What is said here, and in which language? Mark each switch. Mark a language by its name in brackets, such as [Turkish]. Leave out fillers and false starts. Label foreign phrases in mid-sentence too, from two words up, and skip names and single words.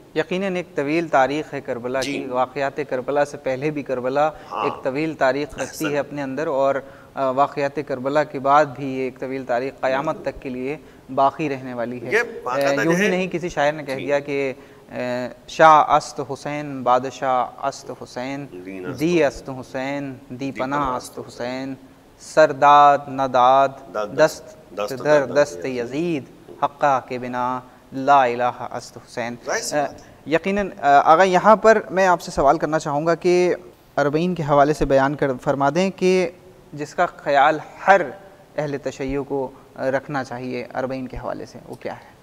[Urdu] یقیناً ایک طویل تاریخ ہے کربلا کی، واقعات کربلا سے پہلے بھی کربلا ایک طویل تاریخ رکھتی ہے اپنے اندر، اور واقعات کربلا کے بعد بھی ایک طویل تاریخ قیامت تک کے لیے باقی رہنے والی ہے. یوں ہی نہیں، کسی شاعر نے کہہ دیا کہ [Persian] شاہ است حسین بادشاہ است حسین، دی است حسین دی پناہ است حسین، سرداد نداد دست در دست یزید، حقہ کے بنا لا الہ است حسین. [Urdu] ظاہر سی بات ہے. یقیناً آغا یہاں پر میں آپ سے سوال کرنا چاہوں گا کہ اربعین کے حوالے سے بیان فرما دیں کہ جس کا خیال ہر اہل تشیع کو رکھنا چاہیے اربعین کے حوالے سے، وہ کیا ہے؟